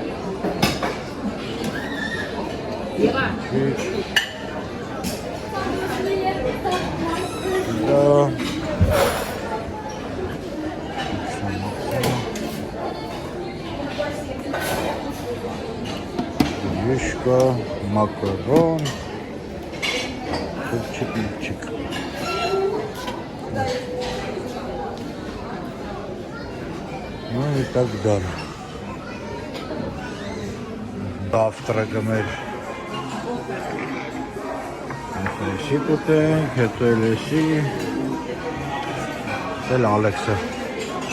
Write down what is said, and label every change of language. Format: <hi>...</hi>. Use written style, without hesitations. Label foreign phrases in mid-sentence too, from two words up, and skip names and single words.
<hy>քիչ, դա, յուշկա, մակարոն, խիլչիկ,</hy> <ru>Ну и так далее.</ru> <hy>Завтракը մեր Էսի կուտենք, հետո էլ էսի, էլ Ալեքսը</hy>